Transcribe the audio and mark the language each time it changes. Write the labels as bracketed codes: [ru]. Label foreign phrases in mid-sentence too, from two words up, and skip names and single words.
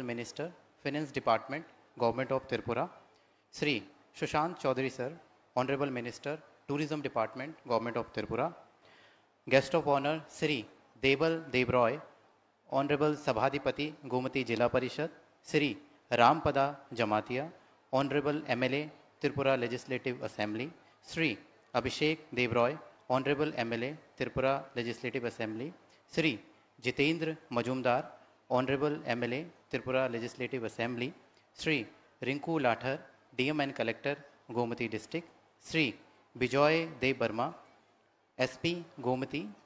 [en] Minister Finance Department Government of Tripura, Shri Sushant Chaudhary Sir, Honourable Minister Tourism Department Government of Tripura, Guest of Honour Shri Debal Debroy, Honourable Sabhadhipati Gomati Zila Parishad, Shri Rampada Jamatia, Honourable MLA Tripura Legislative Assembly, Shri Abhishek Debroy, Honourable MLA Tripura Legislative Assembly, Shri Jitendra Majumdar, Honourable MLA Tripura Legislative Assembly, Shri Rinku Lather, DM and Collector Gomati District, Shri Bijoy Dev Varma, SP Gomati,